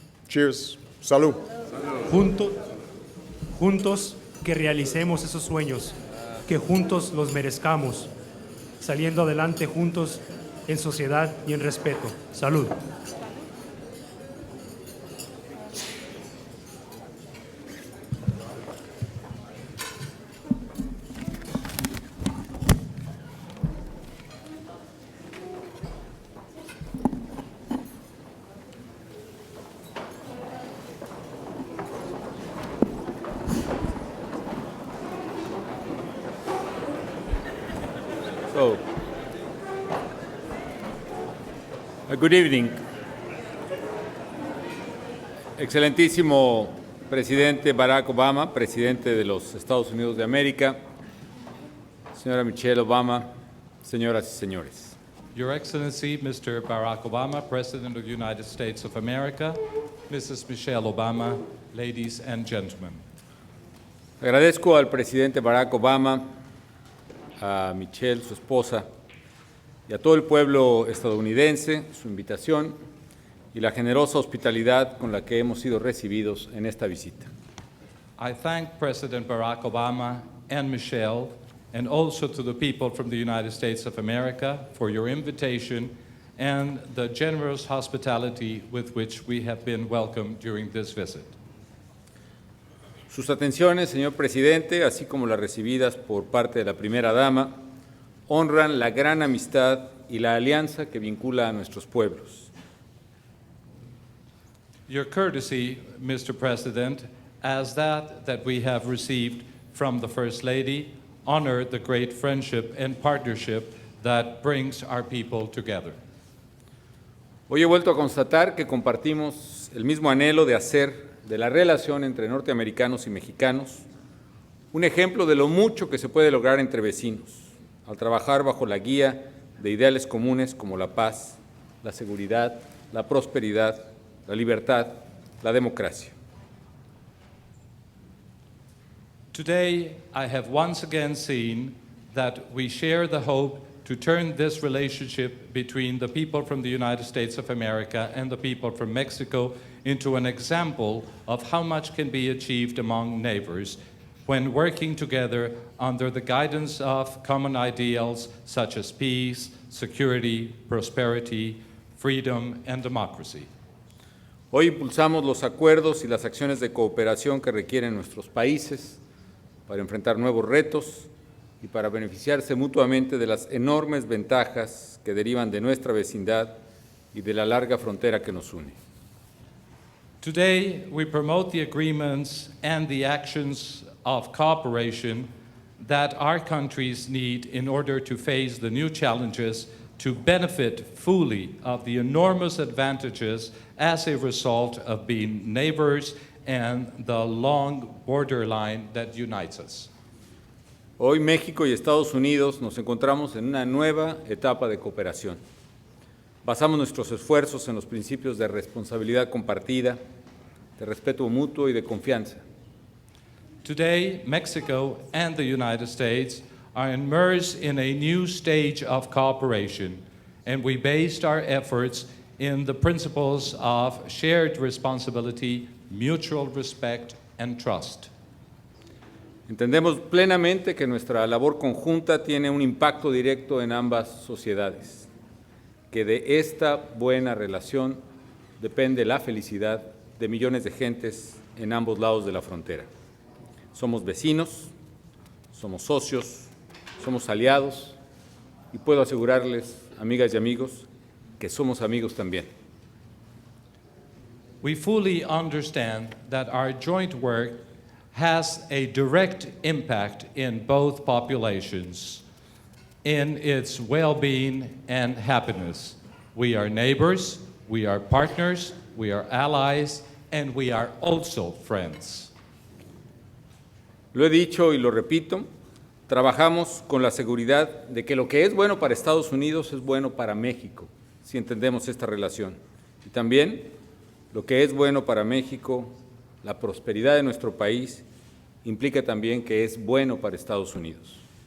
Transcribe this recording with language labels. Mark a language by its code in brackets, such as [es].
[en] Cheers. [es] Salud. Juntos que realicemos esos sueños, que juntos los merezcamos, saliendo adelante juntos en sociedad y en respeto. Salud. [en] So, good evening. [es] Excelentísimo presidente Barack Obama, presidente de los Estados Unidos de América, señora Michelle Obama, señoras y señores. [en] Your Excellency, Mr. Barack Obama, President of the United States of America, Mrs. Michelle Obama, ladies and gentlemen. [es] Agradezco al presidente Barack Obama, a Michelle, su esposa, y a todo el pueblo estadounidense su invitación y la generosa hospitalidad con la que hemos sido recibidos en esta visita. [en] I thank President Barack Obama and Michelle, and also to the people from the United States of America for your invitation and the generous hospitality with which we have been welcomed during this visit. [es] Sus atenciones, señor presidente, así como las recibidas por parte de la primera dama, honran la gran amistad y la alianza que vincula a nuestros pueblos. [en] Your courtesy, Mr. President, as that we have received from the First Lady, honor the great friendship and partnership that brings our people together. [es] Hoy he vuelto a constatar que compartimos el mismo anhelo de hacer de la relación entre norteamericanos y mexicanos un ejemplo de lo mucho que se puede lograr entre vecinos, al trabajar bajo la guía de ideales comunes como la paz, la seguridad, la prosperidad, la libertad, la democracia. [en] Today, I have once again seen that we share the hope to turn this relationship between the people from the United States of America and the people from Mexico into an example of how much can be achieved among neighbors when working together under the guidance of common ideals such as peace, security, prosperity, freedom, and democracy. [es] Hoy impulsamos los acuerdos y las acciones de cooperación que requieren nuestros países para enfrentar nuevos retos y para beneficiarse mutuamente de las enormes ventajas que derivan de nuestra vecindad y de la larga frontera que nos une. [en] Today, we promote the agreements and the actions of cooperation that our countries need in order to face the new challenges to benefit fully of the enormous advantages as a result of being neighbors and the long borderline that unites us. [es] Hoy México y Estados Unidos nos encontramos en una nueva etapa de cooperación. Basamos nuestros esfuerzos en los principios de responsabilidad compartida, de respeto mutuo y de confianza. [en] Today, Mexico and the United States are immersed in a new stage of cooperation, and we based our efforts in the principles of shared responsibility, mutual respect, and trust. [es] Entendemos plenamente que nuestra labor conjunta tiene un impacto directo en ambas sociedades, que de esta buena relación depende la felicidad de millones de gentes en ambos lados de la frontera. Somos vecinos, somos socios, somos aliados y puedo asegurarles, amigas y amigos, que somos amigos también. [en] We fully understand that our joint work has a direct impact in both populations, in its well-being and happiness. We are neighbors, we are partners, we are allies, and we are also friends. [es] Lo he dicho y lo repito, trabajamos con la seguridad de que lo que es bueno para Estados Unidos es bueno para México, si entendemos esta relación. Y también lo que es bueno para México, la prosperidad de nuestro país, implica también que es bueno para Estados Unidos.